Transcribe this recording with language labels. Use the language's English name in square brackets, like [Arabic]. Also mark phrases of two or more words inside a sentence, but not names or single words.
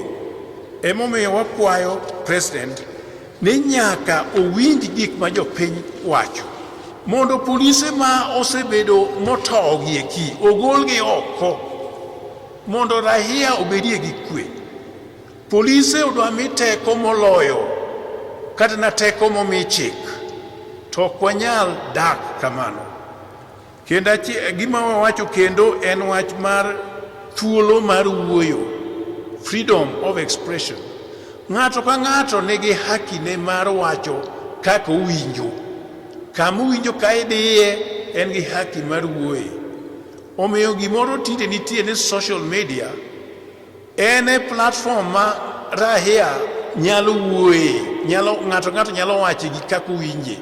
[Luo (Kenya and Tanzania)] Emomiyo wakwayo president ni nyaka owinj gik ma jopiny wacho, mondo polise ma osebedo motogi e ki ogolgi oko, mondo rahia obedie gi kwe. Polise odwa mi teko moloyo kata na teko momi chik, to ok wanyal dak kamano. Kendo gima wawacho kendo en wach mar thuolo mar wuoyo, [English] freedom of expression. [Luo (Kenya and Tanzania)] Ng'ato ka ng'ato nigi haki ne mar wacho kaka owinjo. Kama owinjo ka idhiye en gi haki mar wuoye. Omiyo gimoro tinde nitie ni [English] social media [Luo (Kenya and Tanzania)] en e platform ma rahia nyalo wuoye, ng'ato nyalo wacho gi kaka owinje.